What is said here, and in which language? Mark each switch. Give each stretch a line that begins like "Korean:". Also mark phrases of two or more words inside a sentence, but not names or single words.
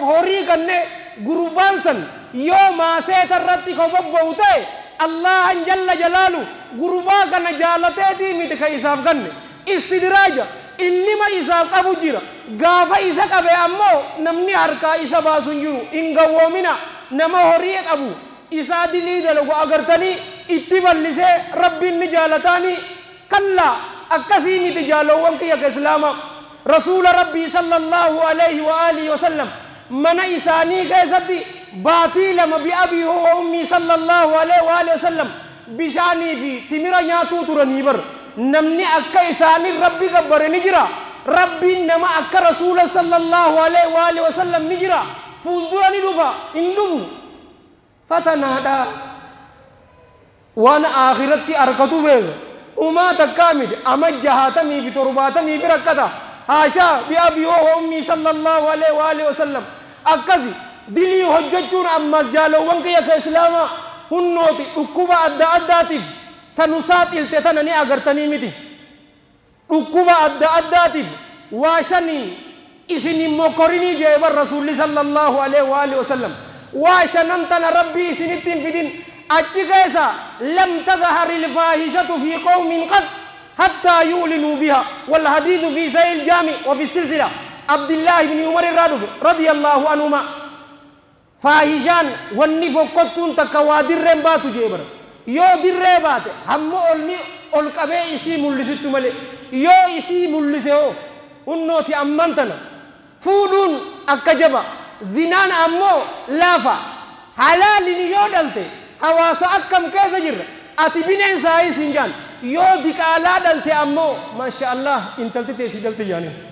Oromo: horii kannee gurbaan san yoo maaseeta irratti ka bobba'u ta'e allahan
Arabic: جل جلاله
Oromo: gurbaa kana jaalateetii miti ka isaaf ganne istidiraaja innima isaaf qabu jira gaafa isa qabe ammoo namni harkaa isa baasu hin jiru hin gawwoomina nama horii qabu isaa dilii dalagu agartanii itti ballisee rabbiin ni jaalataanii kallaa akkasii miti jaalowwan kiyya ka islaama rasuula rabbii
Arabic: صلى الله عليه وعلى آله وسلم
Oromo: mana isaanii keessatti baatii lama
Arabic: بأبي وأمي صلى الله عليه وعلى آله وسلم
Oromo: bishaanii fi timira nyaatuu turanii bar namni akka isaanii rabbi gabbare ni jira rabbiin nama akka rasuula
Arabic: صلى الله عليه وعلى آله وسلم
Oromo: ni jira fuuldura ni dhufa hin dhufu fatanaadha waan aakhirratti arkatu beeka umaa takkaa miti ama 60 fi 70 fi rakkata haashaa
Arabic: بأبي وأمي صلى الله عليه وعلى آله وسلم
Oromo: akkasi dilii hojjechuun ammas jaalowwan kiyya ka islaama hunnooti dhukkuba adda addaatiif tanu saaxilte tana ni agartanii miti dhukkuba adda addaatiif waa shanii isin immoo korinii jeeban rasuulli
Arabic: صلى الله عليه وعلى آله وسلم
Oromo: waa shanan tana rabbii isinitti hin fidin achi keessa
Arabic: لم تظهر الفاحشة في قوم قط حتى يعلنوا بها والحديث في صحيح الجامع وفي السلسلة عبد الله بن عمر رضي الله عنهما
Oromo: faahishaan wanni fokkottuun takka waa dirreen baatu jeebar yoo dirree baate hamma ol qabee isii mul'isittu malee yoo isii mul'ise hoo hunnooti amman tana fuudhuun akka jaba zinaan ammoo laafa halaalin yoo dhalte hawaasa akkam keessa jirra ati bineensaa isin jaan yoo diqaalaa dhalte ammoo
Arabic: ما شاء الله
Oromo: intalti teessi dhalte yaani